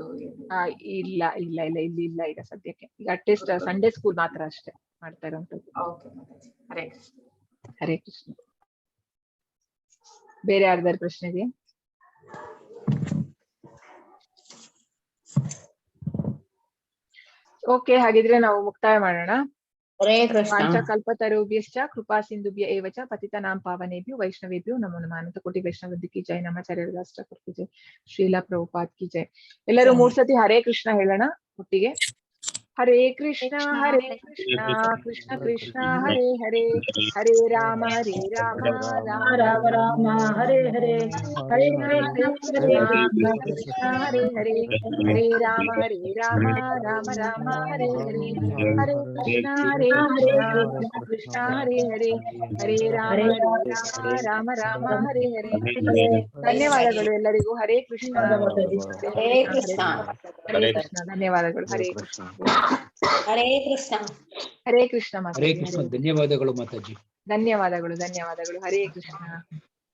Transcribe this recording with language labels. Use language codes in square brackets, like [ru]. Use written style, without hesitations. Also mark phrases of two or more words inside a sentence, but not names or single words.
[kn] ಇಲ್ಲ ಇಲ್ಲ ಇಲ್ಲ, ಇಲ್ಲಿ ಇಲ್ಲ ಈಗ ಸದ್ಯಕ್ಕೆ. ಈಗ [en] at least Sunday school [kn] ಮಾತ್ರ ಅಷ್ಟೇ ಮಾಡ್ತಾ ಇರುವಂತದ್ದು. ಓಕೆ ಮಾತಾಜಿ. ಹರೇ ಕೃಷ್ಣ. ಹರೇ ಕೃಷ್ಣ. ಬೇರೆ ಯಾರ್ದಾರು ಪ್ರಶ್ನೆ ಇದೆಯಾ? ಓಕೆ, ಹಾಗಿದ್ರೆ ನಾವು ಮುಕ್ತಾಯ ಮಾಡೋಣ. ಹರೇ ಕೃಷ್ಣ. [sa] ವಾಂಛಾಕಲ್ಪತರುಭ್ಯಶ್ಚ ಕೃಪಾ ಸಿಂಧುಭ್ಯ ಏವ ಚ ಪತಿತಾನಾಂ ಪಾವನೇಭ್ಯೋ ವೈಷ್ಣವೇಭ್ಯೋ ನಮೋ ನಮಃ. [hi] अनंत कोटि वैष्णवदि की जय. नमाचार्य राष्ट्र की जय. श्रीला प्रभुपाद की जय. [kn] ಎಲ್ಲರೂ 3 ಸತಿ ಹರೇ ಕೃಷ್ಣ ಹೇಳೋಣ ಒಟ್ಟಿಗೆ. [sa] ಹರೇ ಕೃಷ್ಣ ಕೃಷ್ಣ ಕೃಷ್ಣ ಹರೇ ಹರೇ, ಹರೇ ರಾಮ ರಾಮ ರಾಮ ರಾಮ ಹರೇ ಹರೇ, ಹರೇ ಕೃಷ್ಣ ಹರೇ ಹರೇ, ಹರೇ ರಾಮ ರಾಮ ರಾಮ ಹರೇ ಹರೇ, ಹರೇ ಕೃಷ್ಣ ಕೃಷ್ಣ ಹರೇ ಹರೇ, ಹರೇ ರಾಮ ರಾಮ ಹರೇ ಹರೇ. [kn] ಧನ್ಯವಾದಗಳು ಎಲ್ಲರಿಗೂ. ಹರೇ ಕೃಷ್ಣ. ಹರೇ ಕೃಷ್ಣ. ಹರೇ ಕೃಷ್ಣ. ಧನ್ಯವಾದಗಳು. ಹರೇ ಕೃಷ್ಣ. ಹರೇ ಕೃಷ್ಣ. ಹರೇ ಕೃಷ್ಣ ಹರೇ ಮಾತಾಜಿ. ಕೃಷ್ಣ. ಧನ್ಯವಾದಗಳು ಮಾತಾಜಿ. ಧನ್ಯವಾದಗಳು ಧನ್ಯವಾದಗಳು. ಹರೇ ಕೃಷ್ಣ.